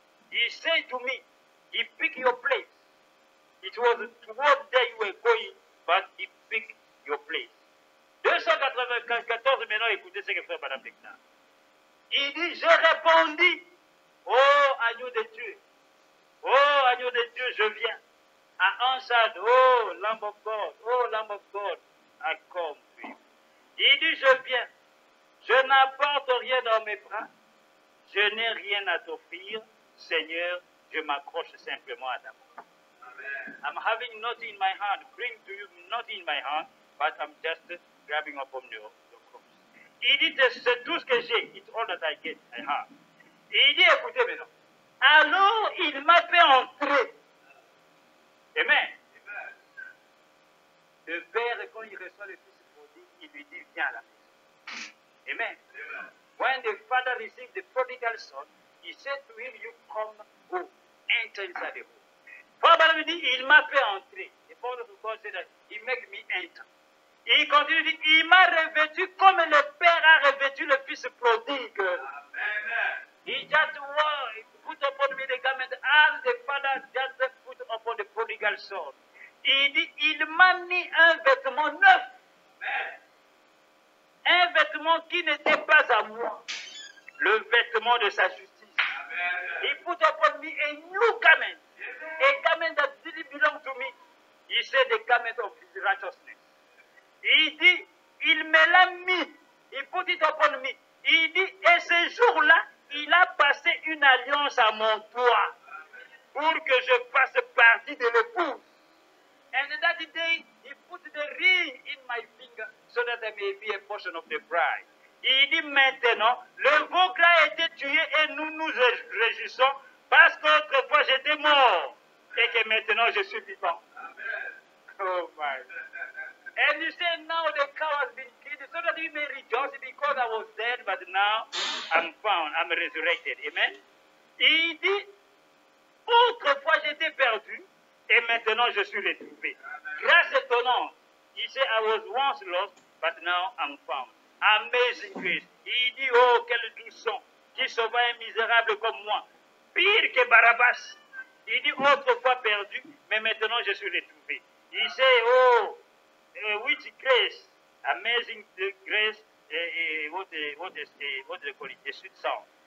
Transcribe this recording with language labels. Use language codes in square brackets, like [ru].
[en] He said to me, he picked your place. It was toward there you were going, but he picked your place. [fr] 294, maintenant, écoutez ce que fait Madame Declar. Il dit, je répondis, oh agneau de Dieu, oh agneau de Dieu, je viens. [en] I answered, oh Lamb of God, I come to you. [fr] Il dit, je viens, je n'apporte rien dans mes bras, je n'ai rien à t'offrir, Seigneur, je m'accroche simplement à ta main. [en] I'm having nothing in my hand, bring to you nothing in my hand, but I'm just grabbing upon your cross. [fr] Il dit, c'est tout ce que j'ai, [en] it's all that I get, I have. [fr] Et il dit, écoutez maintenant, alors il m'a fait entrer. Amen. Le père, quand il reçoit le fils prodigue, il lui dit, viens à la maison. Amen. [en] When the father received the prodigal son, he said to him, you come, go, enter inside the home. [fr] Father lui dit, il m'a fait entrer. [en] The father of God said that he make me enter. [fr] Et il continue, dit, il m'a revêtu comme le père a revêtu le fils prodigue. Amen. [en] He just put upon me the garment as the father just put upon the prodigal son. [fr] Il dit, il m'a mis un vêtement neuf. Amen. Un vêtement qui n'était pas à moi. Le vêtement de sa justice. Amen. [en] He put upon me a new garment. A garment that didn't belong to me. He said the garment of his righteousness. [fr] Il dit, il me l'a mis. [en] He put it upon me. [fr] Il dit, et ce jour-là, il a passé une alliance à mon toit pour que je fasse partie de l'épouse. [en] And that day, he put the ring in my finger so that I may be a portion of the bride. [fr] Il dit maintenant, le veau a été tué et nous nous réjouissons parce qu'autrefois j'étais mort et que maintenant je suis vivant. [en] Oh my. And you say now the cow has been killed so that we may rejoice because I was dead but now I'm found, I'm resurrected. Amen. [fr] Il dit, autrefois j'étais perdu et maintenant je suis retrouvé. Grâce étonnante. Il dit, [en] I was once lost but now I'm found. Amazing grace. [fr] Il dit, oh, quelle douce son qui sauva un misérable comme moi. Pire que Barabbas. Il dit, autrefois perdu, mais maintenant je suis retrouvé. Il dit, [en] oh, which grace, amazing grace, what they call it, a sweet sound.